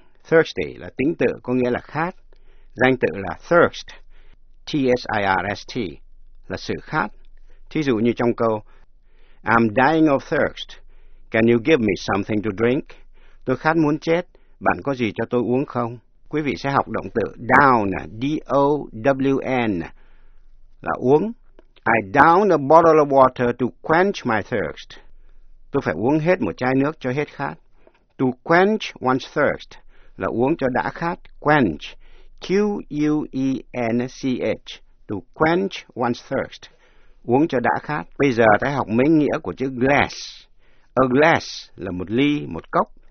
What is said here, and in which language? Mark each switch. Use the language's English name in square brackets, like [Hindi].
[Vietnamese] Thirsty là tính tự, có nghĩa là khát. Danh tự là thirst, T-H-I-R-S-T, là sự khát. Thí dụ như trong câu, [English] I'm dying of thirst. Can you give me something to drink? [Vietnamese] Tôi khát muốn chết. Bạn có gì cho tôi uống không? Quý vị sẽ học động từ down, D-O-W-N, là uống. [English] I down a bottle of water to quench my thirst. [Vietnamese] Tôi phải uống hết một chai nước cho hết khát. [English] To quench one's thirst [Vietnamese] là uống cho đã khát. [English] Quench, Q-U-E-N-C-H. To quench one's thirst, [Vietnamese] uống cho đã khát. Bây giờ ta học mấy nghĩa của chữ glass. A glass là một ly, một cốc.